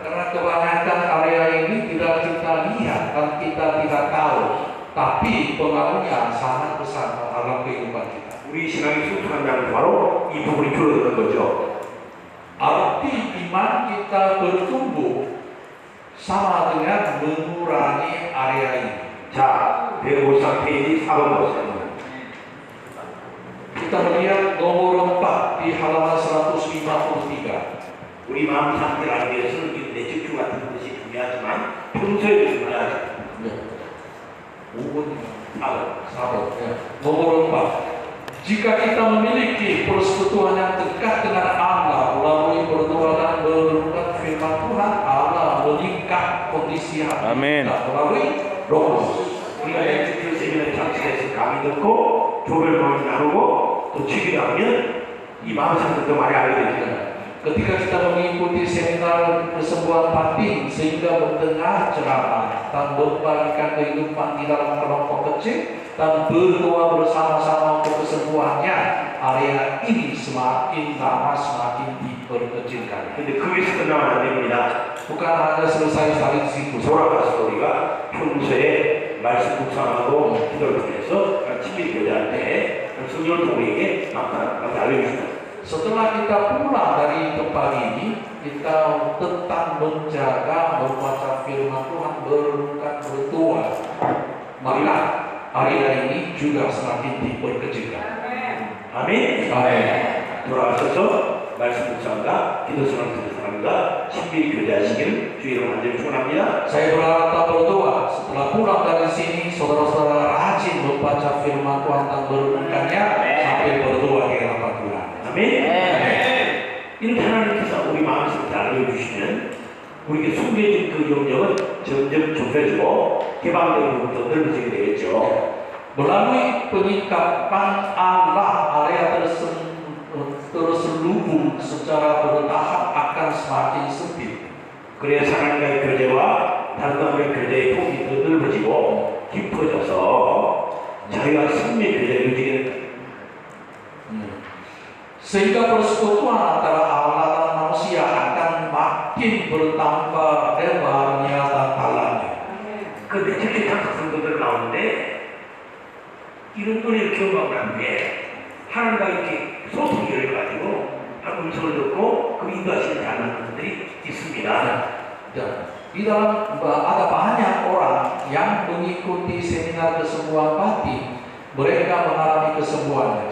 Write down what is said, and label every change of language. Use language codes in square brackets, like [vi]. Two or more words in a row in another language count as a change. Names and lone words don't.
[id] Karena kebanyakan area ini tidak kita lihat dan kita tidak tahu, tapi pengaruhnya sangat besar dalam kehidupan kita. [ko] 우리 신앙이 수축한다는 바로 이 부분이 줄어드는 거죠. [id] Arti iman kita bertumbuh sama dengan mengurangi area ini. [ko] 자, 153 페이지 4번 보세요. [id] Kita melihat nomor 4 di halaman 153. [ko] 우리 마음 상태를 알기 위해서는 이 내집중 같은 것이 중요하지만 평소에 중요하죠. 5번, 4번. 4번. [id] Nomor 4. Jika kita memiliki persekutuan yang dekat dengan Allah melalui berdoa dan merenungkan firman Tuhan, Allah meningkat kondisi hati Amin. kita melalui Roh Kudus. [ko] 우리가 내집중 세미나에 참석해서 강의 듣고 조별모임 나누고 또 치기하면 이 마음 상태도 많이 알게 되죠. [id] Ketika kita mengikuti seminar kesembuhan batin sehingga mendengar ceramah dan membagikan kehidupan di dalam kelompok kecil dan berdoa bersama-sama untuk kesembuhannya, area ini semakin lama semakin diperkecilkan. [ko] 근데 거기서 끝나면 안 됩니다. [id] Bukan hanya selesai dari situ. [ko] 돌아가서 우리가 평소에 말씀 묵상하고 기도를 통해서 친밀 교제할 때 성령을 우리에게 알려주십니다. [id] Setelah kita pulang dari tempat ini, kita tetap menjaga membaca firman Tuhan, merenungkan, berdoa. Maka area ini juga semakin diperkecilkan. [ko] 아멘. [id] Amin. [ko] 돌아가셔서 말씀 묵상과 기도 생활 사람과 친밀 교제하시기를 주의로 간절히 축원합니다. [id] Saya berharap tak berdoa setelah pulang dari sini, saudara-saudara rajin membaca firman Tuhan dan merenungkannya sampai berdoa di hadapan Tuhan. [ko] 아멘. 이렇게 하나님께서 우리 마음 상태 알려주시면 우리에게 숨겨진 그 영역은 점점 좁혀지고 개방되는 부분도 넓어지게 되겠죠. [id] Melalui penyikapan Allah, area terselubung secara bertahap akan semakin sempit. [ko] 그래서 하나님과의 교제와 다른 사람과의 교제의 폭이 더 넓어지고 깊어져서 자기가 생명 교제를 누리게 됩니다. [id] Sehingga persekutuan antara Allah dan manusia akan makin bertambah lebarnya dan dalamnya. [ko] 근데 특히 한국 성도들 가운데 이런 은혜를 경험하고 난 뒤에 하나님과 이렇게 소통이 열려가지고 음성을 듣고 그 인도하시는 잘하는 분들이 있습니다. [id] Dan di dalam ada banyak orang yang mengikuti seminar kesembuhan batin mereka mengalami kesembuhannya.